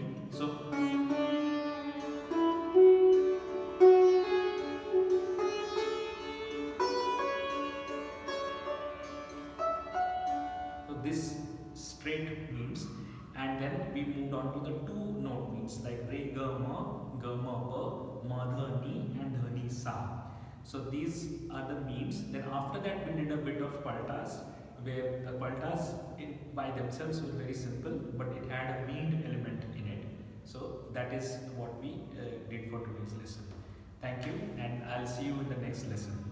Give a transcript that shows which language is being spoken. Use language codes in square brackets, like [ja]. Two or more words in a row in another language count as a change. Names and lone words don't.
[en] So this straight means, and then we moved on to the two note means like re ga ma pa, ma dha ni, and dha ni sa. So these are the means. Then after that we did a bit of paltas, where the paltas by themselves were very simple, but it had a mean element in it. So that is what we did for today's lesson. Thank you, and I'll see you in the next lesson.